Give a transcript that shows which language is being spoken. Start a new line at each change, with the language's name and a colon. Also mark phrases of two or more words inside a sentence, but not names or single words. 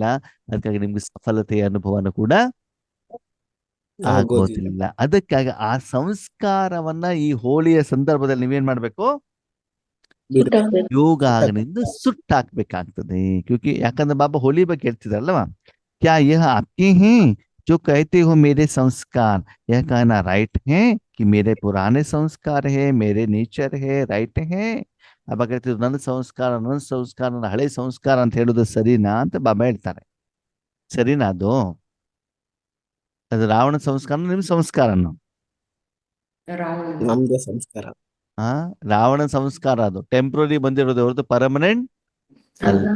Kannada: ಅದಕ್ಕಾಗಿ ನಿಮ್ಗೆ ಸಫಲತೆಯ ಅನುಭವನೂ ಕೂಡ ಆಗೋದಿಲ್ಲ. ಅದಕ್ಕಾಗಿ ಆ ಸಂಸ್ಕಾರವನ್ನ ಈ ಹೋಳಿಯ ಸಂದರ್ಭದಲ್ಲಿ ನೀವೇನ್ ಮಾಡ್ಬೇಕು? ಯೋಗಾಗ್ನಿಂದ ಸುಟ್ಟಾಕ್ಬೇಕಾಗ್ತದೆ. ಕ್ಯೂಕಿ ಯಾಕಂದ್ರೆ ಬಾಬಾ ಹೋಲಿ ಬಗ್ಗೆ ಹೇಳ್ತಿದಾರಲ್ವಾ,
Hindi: क्या यह आपके है जो कहते हो मेरे संस्कार, यह कहना राइट है कि मेरे पुराने संस्कार है, मेरे नेचर है, राइट है?
Kannada: ಅಬ್ಬ ಹೇಳ್ತಿದ್ರು, ನನ್ನ ಸಂಸ್ಕಾರ ನನ್ನ ಹಳೆ ಸಂಸ್ಕಾರ ಅಂತ ಹೇಳುದು ಸರಿನಾ ಅಂತ ಬಾಬಾ ಹೇಳ್ತಾರೆ. ಸರಿನಾ? ಅದು ರಾವಣ ಸಂಸ್ಕಾರ, ನಿಮ್ ಸಂಸ್ಕಾರನು ನಮ್ದೇ ಸಂಸ್ಕಾರ. ರಾವಣ ಸಂಸ್ಕಾರ ಅದು ಟೆಂಪ್ರರಿ ಬಂದಿರೋದು ಹೊರತು ಪರ್ಮನೆಂಟ್ ಅಲ್ಲ.